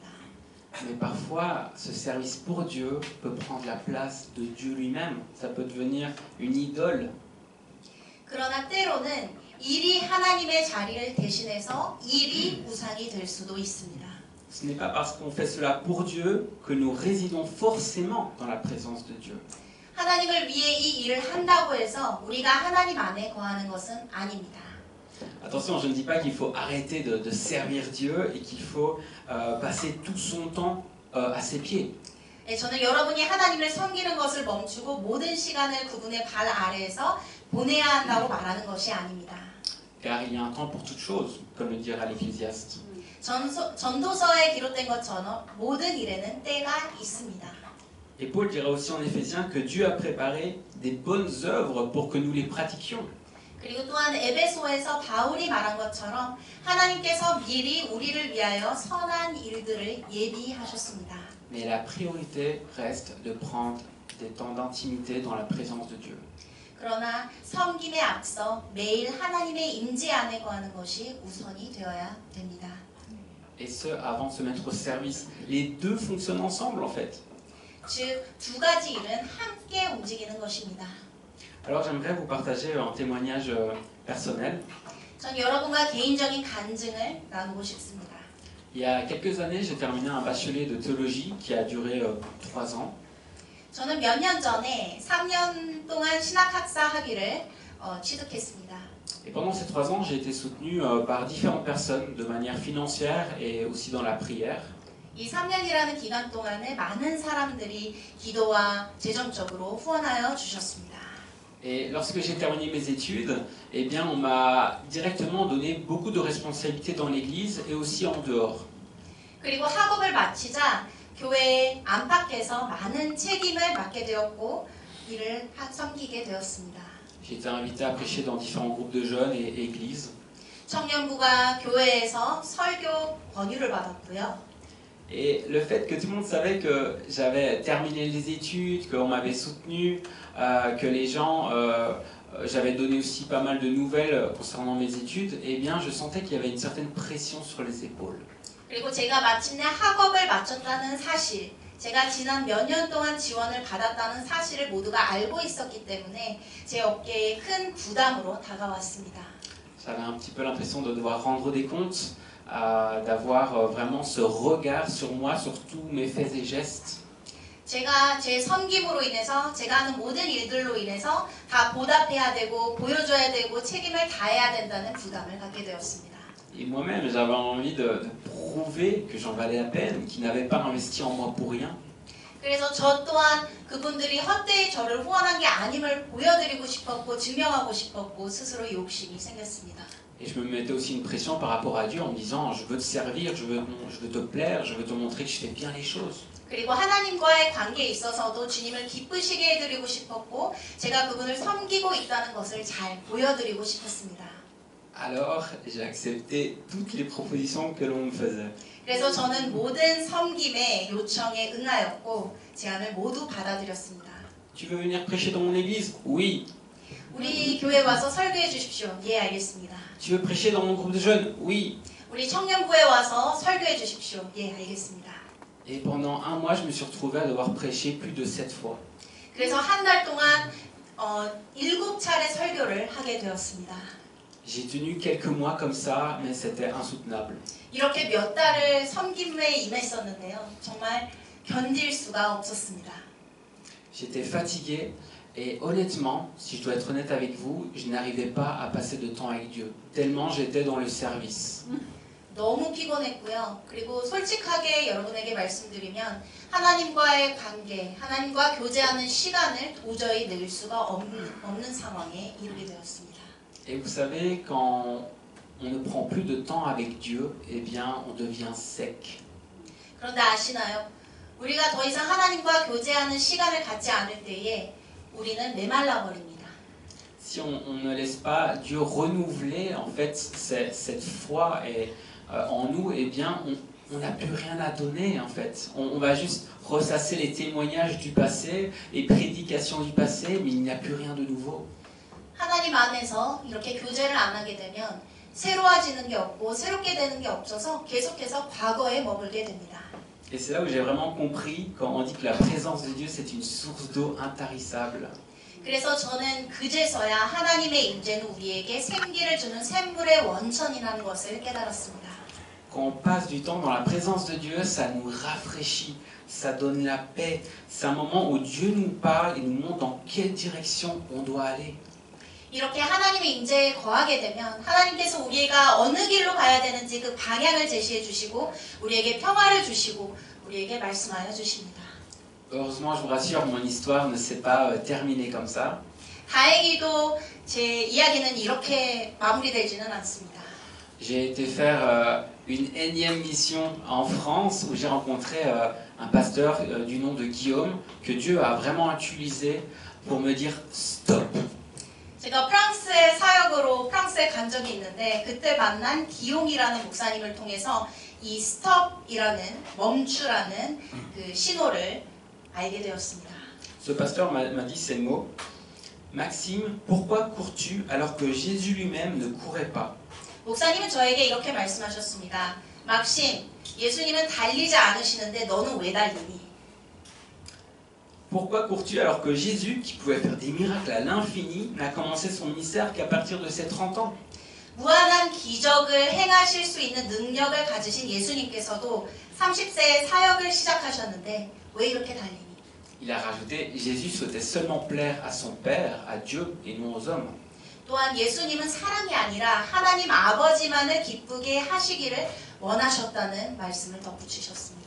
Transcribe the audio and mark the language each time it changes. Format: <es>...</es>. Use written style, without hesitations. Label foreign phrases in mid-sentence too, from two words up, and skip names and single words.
<fr>Mais parfois, ce service pour Dieu peut prendre la place de Dieu lui-même. Ça peut devenir une idole.</fr> <ko>그러나 때로는 일이 하나님의 자리를 대신해서 일이 우상이 될 수도 있습니다.</ko> <fr>Ce n'est pas parce qu'on fait cela pour Dieu que nous résidons forcément dans la présence de Dieu.</fr> <ko>하나님을 위해 이 일을 한다고 해서 우리가 하나님 안에 거하는 것은 아닙니다.</ko> <fr>Attention, je ne dis pas qu'il faut arrêter de servir Dieu et qu'il faut passer tout son temps à ses pieds.</fr> <ko>네, 저는 여러분이 하나님을 섬기는 것을 멈추고 모든 시간을 그분의 발 아래에서 보내야 한다고 말하는 것이 아닙니다.</ko> <fr>Car il y a un temps pour toute chose, comme le dira l'Ecclésiaste.</fr> <ko>전도서에 기록된 것처럼 모든 일에는 때가 있습니다.</ko> <fr>Et Paul dira aussi en Éphésiens que Dieu a préparé des bonnes œuvres pour que nous les pratiquions.</fr> <ko>그리고 또한 에베소에서 바울이 말한 것처럼 하나님께서 미리 우리를 위하여 선한 일들을 예비하셨습니다.</ko> <fr>Mais la priorité reste de prendre des temps d'intimité dans la présence de Dieu.</fr> <ko>그러나 섬김에 앞서 매일 하나님의 임재 안에 거하는 것이 우선이 되어야 됩니다.</ko> <fr>Et ce, avant de se mettre au service. Les deux fonctionnent ensemble en fait.</fr> <ko>즉, 두 가지 일은 함께 움직이는 것입니다.</ko> <fr>Alors j'aimerais vous partager un témoignage personnel.</fr> <ko>전 여러분과 개인적인 간증을 나누고 싶습니다.</ko> <fr>Il y a quelques années, j'ai terminé un bachelier de théologie qui a duré 3 ans.</fr> <ko>저는 몇 년 전에 3년 동안 신학학사 학위를 취득했습니다.</ko> <fr>Et pendant ces 3 ans, j'ai été soutenu par différentes personnes de manière financière et aussi dans la prière.</fr> <ko>이 3년이라는 기간 동안에 많은 사람들이 기도와 재정적으로 후원하여 주셨습니다.</ko> <fr>Et lorsque j'ai terminé mes études, eh bien, on m'a directement donné beaucoup de responsabilités dans l'église et aussi en dehors.</fr> <ko>그리고 학업을 마치자 교회 안팎에서 많은 책임을 맡게 되었고 일을 섬기게 되었습니다.</ko> <fr>J'ai été invité à prêcher dans différents groupes de jeunes et églises.</fr> <ko>청년부가 교회에서 설교 권유를 받았고요.</ko> <fr>Et le fait que tout le monde savait que j'avais terminé les études, qu'on m'avait soutenu, que les gens, j'avais donné aussi pas mal de nouvelles concernant mes études, eh bien je sentais qu'il y avait une certaine pression sur les épaules.</fr> <ko>그리고 제가 마침내 학업을 마쳤다는 사실, 제가 지난 몇 년 동안 지원을 받았다는 사실을 모두가 알고 있었기 때문에 제 어깨에 큰 부담으로 다가왔습니다.</ko> <fr>J'avais un petit peu l'impression de devoir rendre des comptes, d'avoir vraiment ce regard sur moi, sur tous mes faits et gestes.</fr> <ko>제가 제 섬김으로 인해서 제가 하는 모든 일들로 인해서 다 보답해야 되고 보여줘야 되고 책임을 다해야 된다는 부담을 갖게 되었습니다.</ko> <fr>Et moi-même, j'avais envie de prouver que j'en valais la peine, qu'ils n'avaient pas investi en moi pour rien.</fr> <ko>그래서 저 또한 그분들이 헛되이 저를 후원한 게 아님을 보여드리고 싶었고 증명하고 싶었고 스스로 욕심이 생겼습니다.</ko> <fr>Et je me mettais aussi une pression par rapport à Dieu en me disant je veux te servir, je veux te plaire, je veux te montrer que je fais bien les choses.</fr> <ko>그리고 하나님과의 관계에 있어서도 주님을 기쁘시게 해드리고 싶었고 제가 그분을 섬기고 있다는 것을 잘 보여드리고 싶었습니다.</ko> <fr>Alors j'ai accepté toutes les propositions que l'on me faisait.</fr> <ko>그래서 저는 모든 섬김의 요청에 응하였고 제안을 모두 받아들였습니다.</ko> <fr>Tu veux venir prêcher dans mon église? Oui.</fr> <ko>우리 교회 와서 설교해 주십시오. 예, 알겠습니다.</ko> <fr>Tu veux prêcher dans mon groupe de jeunes? Oui.</fr> <ko>우리 청년부에 와서 설교해 주십시오. 예, 알겠습니다.</ko> <fr>Et pendant 1 mois, je me suis retrouvé à devoir prêcher plus de 7 fois.</fr> <ko>그래서 한 달 동안 7차례 설교를 하게 되었습니다.</ko> <fr>J'ai tenu quelques mois comme ça, mais c'était insoutenable.</fr> <ko>이렇게 몇 달을 섬김에 임했었는데요. 정말 견딜 수가 없었습니다.</ko> <fr>J'étais fatigué et honnêtement, si je dois être honnête avec vous, je n'arrivais pas à passer de temps avec Dieu, tellement j'étais dans le service.</fr> <ko>너무 피곤했고요. 그리고 솔직하게 여러분에게 말씀드리면 하나님과의 관계, 하나님과 교제하는 시간을 도저히 낼 수가 없는 상황에 이르게 되었습니다.</ko> <fr>Et vous savez, quand on ne prend plus de temps avec Dieu, eh bien, on devient sec.</fr> <ko>그런데 아시나요? 우리가 더 이상 하나님과 교제하는 시간을 갖지 않을 때에 우리는 메말라 버립니다.</ko> <fr>Si on ne laisse pas Dieu renouveler en fait cette foi en nous, eh bien, on n'a plus rien à donner en fait. On va juste ressasser les témoignages du passé, les prédications du passé, mais il n'y a plus rien de nouveau.</fr> <ko>하나님 안에서 이렇게 교제를 안 하게 되면 새로워지는 게 없고 새롭게 되는 게 없어서 계속해서 과거에 머물게 됩니다.</ko> <fr>Et c'est là où j'ai vraiment compris quand on dit que la présence de Dieu c'est une source d'eau intarissable.</fr> <ko>그래서 저는 그제서야 하나님의 임재는 우리에게 생기를 주는 샘물의 원천이라는 것을 깨달았습니다.</ko> <fr>Quand on passe du temps dans la présence de Dieu, ça nous rafraîchit, ça donne la paix. C'est un moment où Dieu nous parle et nous montre dans quelle direction on doit aller.</fr> <ko>이렇게 하나님의 임재에 거하게 되면 하나님께서 우리가 어느 길로 가야 되는지 그 방향을 제시해 주시고 우리에게 평화를 주시고 우리에게 말씀하여 주십니다.</ko> <fr>Heureusement, je vous rassure, mon histoire ne s'est pas terminée comme ça.</fr> <ko>다행히도 제 이야기는 이렇게 마무리되지는 않습니다.</ko> <fr>J'ai été faire une énième mission en France où j'ai rencontré un pasteur du nom de Guillaume que Dieu a vraiment utilisé pour me dire stop.</fr> <ko>제가 프랑스의 사역으로 프랑스에 간 적이 있는데 그때 만난 기용이라는 목사님을 통해서 이 스톱이라는 멈추라는 그 신호를 알게 되었습니다.</ko> <fr>Ce pasteur m'a dit ces mots. Maxime, pourquoi cours-tu alors que Jésus lui-même ne courait pas?</fr> <ko>목사님은 저에게 이렇게 말씀하셨습니다. 막심, 예수님은 달리지 않으시는데 너는 왜 달리니?</ko> <fr>Pourquoi cours-tu alors que Jésus, qui pouvait faire des miracles à l'infini, n'a commencé son ministère qu'à partir de ses 30 ans?</fr> <ko>무한한 기적을 행하실 수 있는 능력을 가지신 예수님께서도 30세에 사역을 시작하셨는데 왜 이렇게 달리니?</ko> <fr>Il a rajouté, Jésus souhaitait seulement plaire à son Père, à Dieu et non aux hommes.</fr> <ko>또한 예수님은 사랑이 아니라 하나님 아버지만을 기쁘게 하시기를 원하셨다는 말씀을 덧붙이셨습니다.</ko>